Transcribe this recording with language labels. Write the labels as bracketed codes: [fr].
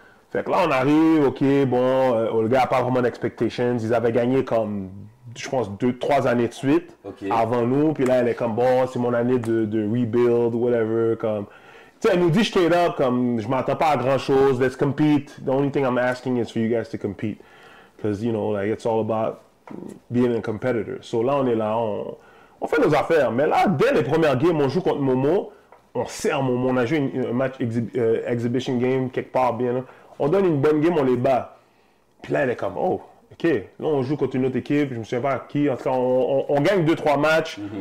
[fr] Fait que là, on arrive, ok, bon, le gars n'a pas vraiment d'expectations. Ils avaient gagné comme, je pense, 2-3 années de suite avant nous. Puis là, elle est comme, bon, c'est mon année de [en] rebuild, whatever, [fr] comme... Tu sais, elle nous dit [en] straight up, [fr] comme, je m'attends pas à grand chose, [en] let's compete. The only thing I'm asking is for you guys to compete. Because, you know, like, it's all about being a competitor. [fr] So là, on est là, on fait nos affaires. Mais là, dès les premières games, on joue contre Momo, on serre Momo, on a joué un match exhibition game quelque part bien. Là. On donne une bonne game, on les bat. Puis là, elle est comme, oh, ok, là, on joue contre une autre équipe, je me souviens pas à qui. En tout cas, on gagne 2-3 matchs.